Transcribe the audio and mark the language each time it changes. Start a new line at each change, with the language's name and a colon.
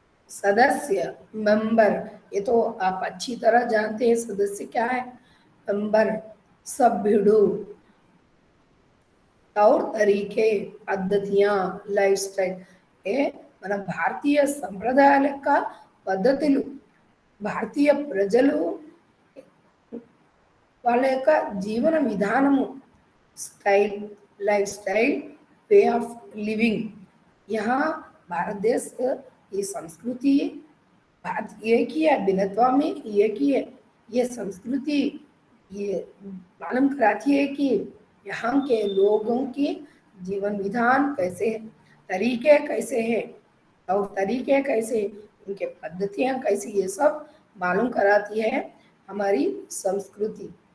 Hindi: सदस्य, मेंबर, ये तो आप अच्छी तरह जानते हैं सदस्य क्या है। मेंबर, सभ्युడు. और तरीके,
Telugu: పద్ధతియా, లైఫ్ స్టైల్. మన భారతీయ సంప్రదాయాల యొక్క పద్ధతులు, భారతీయ ప్రజలు వాళ్ళ యొక్క జీవన విధానము, style, life style,
English: Way of living.
Hindi: यहाँ भारत देश की संस्कृति भारत एक ही है, भिन्नता में एक ही है. ये संस्कृति ये मालूम कराती है कि यहाँ के लोगों की जीवन विधान कैसे है, तरीके कैसे है, और तरीके कैसे, उनके पद्धतियाँ कैसी, ये सब मालूम कराती है हमारी संस्कृति.